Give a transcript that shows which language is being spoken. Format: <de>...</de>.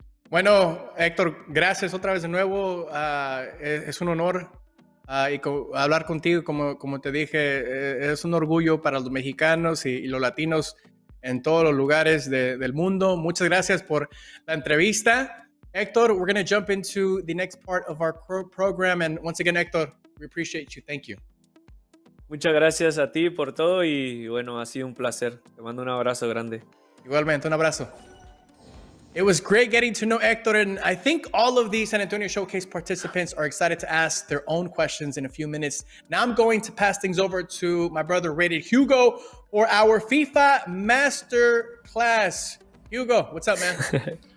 <es>Bueno, Héctor, gracias otra vez de nuevo. Es un honor hablar contigo. Como te dije, es un orgullo para los mexicanos y los latinos en todos los lugares del mundo. Muchas gracias por la entrevista.</es> <en>Héctor, we're going to jump into the next part of our program. And once again, Héctor, we appreciate you. Thank you.</en> <es>Muchas gracias a ti por todo y bueno, ha sido un placer. Te mando un abrazo grande. Igualmente, un abrazo.</es> <en>It was great getting to know Héctor, and I think all of the San Antonio Showcase participants are excited to ask their own questions in a few minutes. Now I'm going to pass things over to my brother Rated Hugo for our FIFA Master Class. Hugo, what's up, man?</en>